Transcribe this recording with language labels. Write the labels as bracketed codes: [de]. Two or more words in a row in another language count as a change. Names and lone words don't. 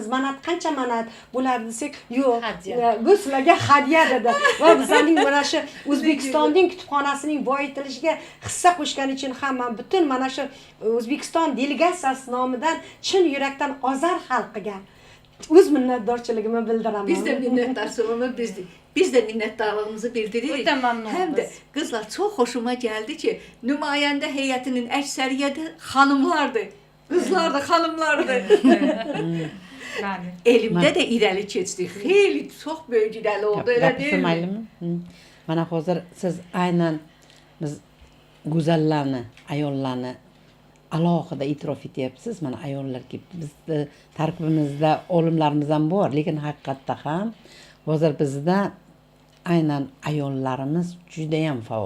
[uz] Manat qancha manat bo'ladi desak, yo'q. Bu sizlarga hadya dedi. Va bizning mana shu O'zbekistonning kutubxonasining boyitilishiga hissa qo'shgani uchun ham men butun mana shu O'zbekiston delegatsiyasi nomidan chin yurakdan Ozar xalqiga o'z minnatdorchiligimni bildiraman. [az] Biz də minnətdarlığımızı biz də minnətdarlığımızı bildiririk. Ötən məmnunuz. Həm də qızlar çox xoşuma gəldi ki, nümayəndə heyətinin əksəriyyəti xanımlardır. Qızlar da xanımlardır. Yani. Elmdə də irəli keçdik. Xeyli çox böyük irəli oldu, elə deyil mi? [uz] Mana hozir siz aynan biz go'zallarni, ayollarni alohida e'tirof etyapsiz. Mana ayollarga bizni tarkibimizda olimlarimiz ham bor, lekin haqiqatda ham hozir bizda aynan ayollarimiz juda ham faol.